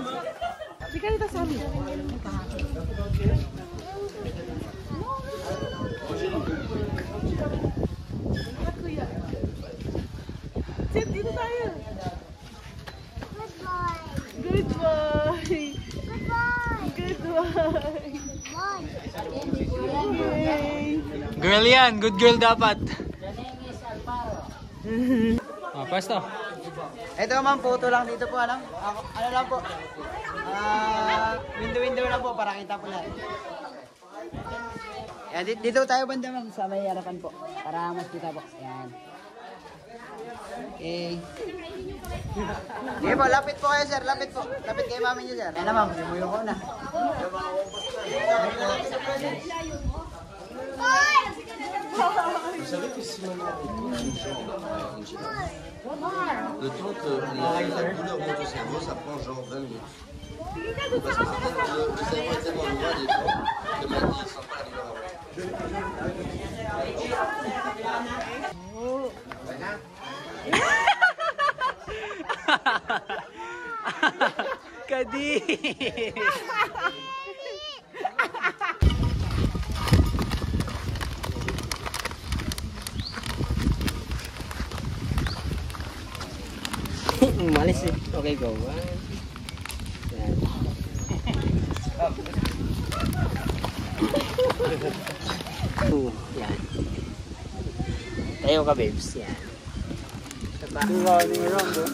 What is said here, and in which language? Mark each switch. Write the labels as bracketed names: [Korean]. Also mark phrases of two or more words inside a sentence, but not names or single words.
[Filipino] Sige dito, Sammy. Sit, dito tayo. [English] Good boy. Good boy. Okay. [Filipino] Girl yan. [English] Good girl [Filipino] dapat. Oh, pasto. Ito ma'am, photo lang dito po, ano? Ano lang po? Window lang po, para kita po natin. Yan, dito tayo banda ma'am, sa may harapan po. Para mas kita po. Yan. Okay. Sige po, lapit po kayo sir, lapit po. Lapit kayo mami niyo sir. Yan na ma'am, yumuyo ko na. [French] Vous savez que si on a des gens le temps que la douleur monte au cerveau, ça prend genre 20 minutes. Parce que le cerveau est tellement loin des gens que maintenant il ne sent pas la douleur avant. [Filipino] Kadi. Malis eh. Okay, go. Yan. Yan. Tayo ka, babes. Yan. [English] Running around,